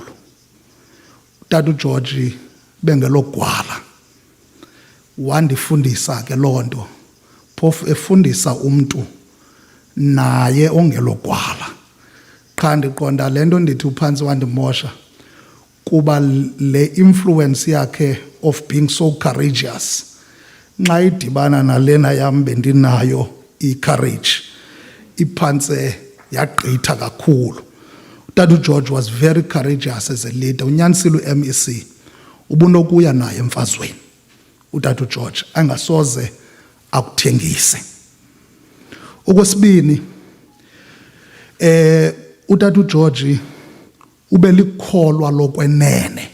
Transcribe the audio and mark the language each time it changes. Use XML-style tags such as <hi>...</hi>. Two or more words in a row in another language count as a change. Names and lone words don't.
<xh>Utata uGeorge bengelogwala. Wandifundisa ke lonto, phofu efundisa umuntu naye ongelogwala. Qha ndiqonda lento ndithi uphantse wandimosha kuba le influence yakhe</xh> <en>of being so courageous,</en> <xh>nxa idibana nalena yam bendinayo i-courage, iphantse yagqitha kakhulu.</xh> <en>Utata uGeorge was very courageous as a leader.</en> <xh>Unyanisile uMEC ubunokuya naye emfazweni utata uGeorge, angasoze akuthengise. Okwesibini, utata uGeorge ubelikholwa lokwenene.</xh>